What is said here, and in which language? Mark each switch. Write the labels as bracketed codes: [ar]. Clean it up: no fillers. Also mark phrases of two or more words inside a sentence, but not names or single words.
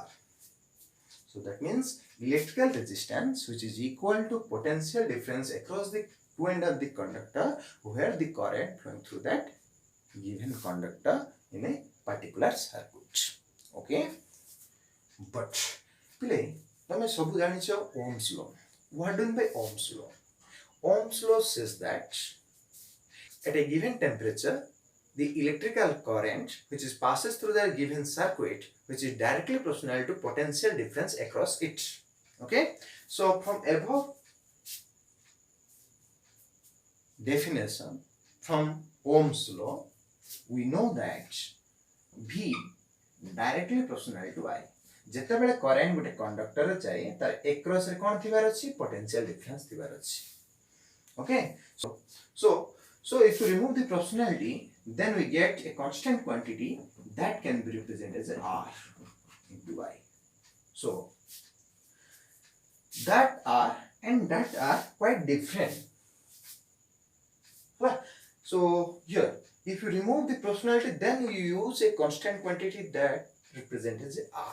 [en] So that means electrical resistance which is equal to potential difference across the two ends of the conductor where the current flowing through that given conductor in a particular circuit. Okay? But play [or] ତମେ ସବୁ ଜାଣିଛ [en] Ohm's law. What do you mean by Ohm's law? Ohm's law says that at a given temperature, the electrical current which is passes through the given circuit which is directly proportional to potential difference across it. Okay? So from above definition from Ohm's law, we know that V directly proportional to I. [or] ଯେତେ ବେଳେ କରେଣ୍ଟ ଗୋଟେ କଣ୍ଡକ୍ଟର ରେ ଯାଏ ତାର ଏକ୍ରସ ରେ କଣ ଥିବାର ଅଛି [en] potential difference [or] ଥିବାର ଅଛି [en] okay so if you remove the proportionality then we get a constant quantity that can be represented as R into I so that R and that are quite different so here if you remove the proportionality then you use a constant quantity that represents as